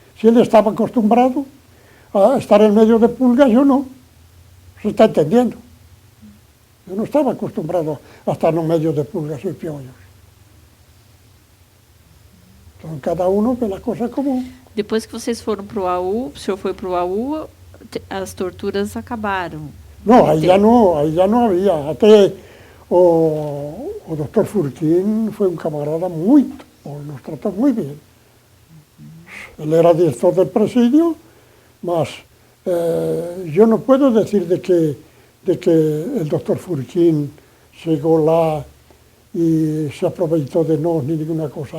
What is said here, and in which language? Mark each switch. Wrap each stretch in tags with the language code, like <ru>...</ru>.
<es>Si él estaba acostumbrado a estar en medio de pulgas, yo no. ¿Se está entendiendo? Yo no estaba acostumbrado a estar en medio de pulgas y piollos. Então, cada uno ve las cosas como...</es> <pt>Depois que vocês foram para o AU, o senhor foi para o AU, as torturas acabaram.</pt> <es>No, ahí ya no había. Até o doctor Furquín fue un camarada nos trató muy bien. Él era director del presidio, mas yo no puedo decir de que el doctor Furquín llegó lá y se aprovechó de nos ni ninguna cosa.</es>